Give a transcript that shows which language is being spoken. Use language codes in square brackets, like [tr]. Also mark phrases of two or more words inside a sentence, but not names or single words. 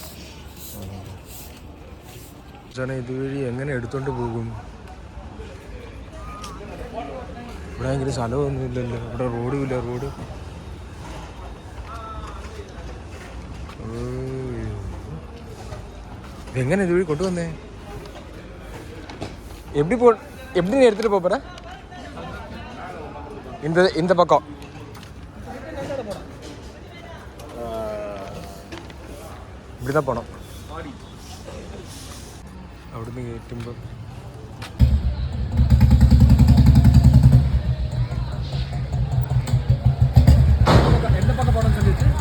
[ml] ചേട്ടാ ഇതുവഴി എങ്ങനെ എടുത്തോണ്ട് പോകും? ഇവിടെ ഭയങ്കര സ്ഥലമൊന്നും ഇല്ലല്ലോ. ഇവിടെ റോഡും ഇല്ല. റോഡ് ഇതെങ്ങനെ ഇതുവഴി കൊണ്ടുവന്നേ? [ta] எப்படி நீ எடுத்துகிட்டு போகிற? இந்த பக்கம் இப்படி தான் போனோம். [ml] അവിടുന്ന് കയറ്റുമ്പോൾ എന്താ പക്കം പോകണം ചോദിച്ചു.